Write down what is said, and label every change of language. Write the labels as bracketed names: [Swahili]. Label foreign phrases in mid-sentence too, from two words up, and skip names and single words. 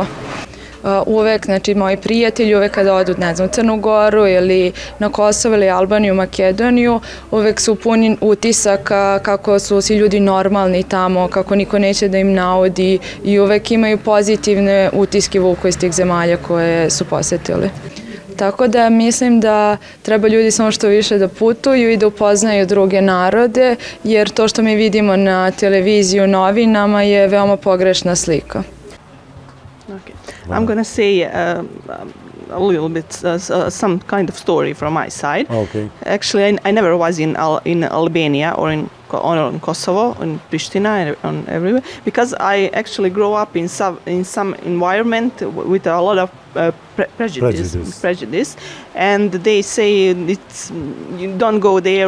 [Serbian] Uvek, znači moji prijatelji uvek kada odu, ne znam, u Crnu Goru ili na Kosovo ili Albaniju, Makedoniju, uvek su puni utisaka kako su svi ljudi normalni tamo, kako niko neće da im naudi I uvek imaju pozitivne utiske vuku iz tih zemalja koje su posetili. Tako da mislim da treba ljudi samo što više da putuju I da upoznaju druge narode, jer to što mi vidimo na televiziji, u novinama je veoma pogrešna slika. [English] Okay. I'm going to say a little bit some kind of story from my side. Okay. Actually, I never was in Albania or in Kosovo, in Pristina, and everywhere, because I actually grew up in some environment with a lot of prejudice, and they say you don't go there.